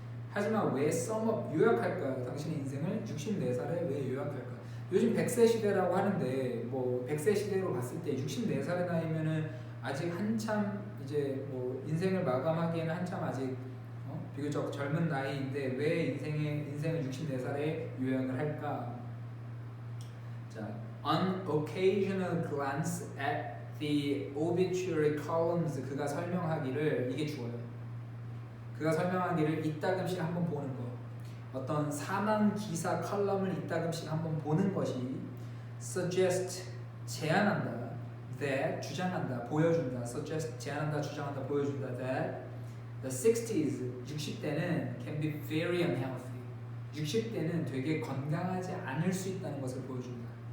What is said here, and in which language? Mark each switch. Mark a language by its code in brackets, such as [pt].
[ko] 하지만 왜 [en] sum up, [ko] 요약할까? 당신의 인생을 64살에 왜 요약할까? 요즘 100세 시대라고 하는데 뭐 100세 시대로 봤을 때 64살의 나이면은 아직 한참 이제 뭐 인생을 마감하기에는 한참 아직 비교적 젊은 나이인데 왜 인생을 64살에 요약을 할까? 자, [en] an occasional glance at the obituary columns, [ko] 그가 설명하기를, 이게 주어요. 그가 설명하기를 이따금씩 한번 보는 거. 어떤 사망 기사 컬럼을 이따금씩 한번 보는 것이 suggest, 제안한다, that, 주장한다, 보여준다, suggest, 제안한다, 주장한다, 보여준다, [en] that the 60s, [ko] 60대는 [en] can be very unhealthy, [ko] 60대는 되게 건강하지 않을 수 있다는 것을 보여준다.